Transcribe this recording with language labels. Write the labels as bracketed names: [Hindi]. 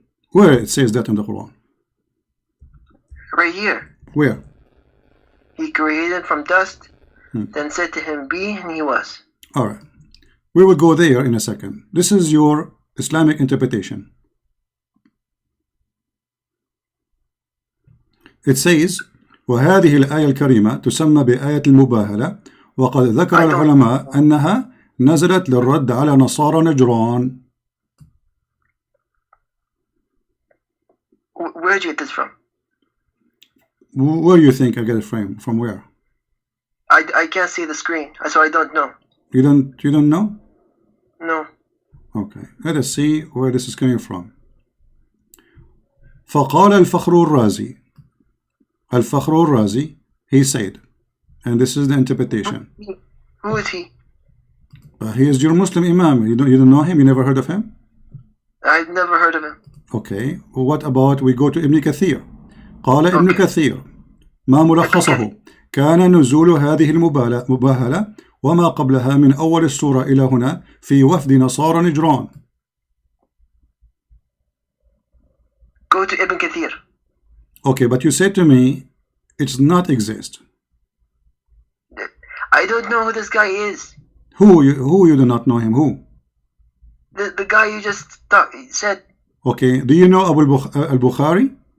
[English] Where it says that in the Quran? Right here. Where? He created from dust, then said to him be, and he was. Alright. We will go there in a second. This is your Islamic interpretation. It says [Arabic] وهذه الآية الكريمة تسمى بآية المباهلة وقد ذكر العلماء أنها نزلت للرد على نصارى نجران. [English] Where did you get this from? Where do you think I get it from where? I can't see the screen, so I don't know. You don't know? No. Okay, let us see where this is coming from. [Arabic] فقال الفخر الرازي. [English] الفخر الرازي, he said, and this is the interpretation. Who is he? He is your Muslim Imam. You don't know him? You never heard of him? I've never heard of him. Okay, what about we go to Ibn Kathir. [Arabic] قال ابن كثير ما ملخصه كان نزول هذه المباهلة وما قبلها من أول السورة إلى هنا في وفد نصارى نجران. [English] Go to Ibn Kathir. Okay, but you said to me it's not exist. I don't know who this guy is. Who you do not know him? Who? The guy you just said. Okay, do you know Abu al-Bukhari?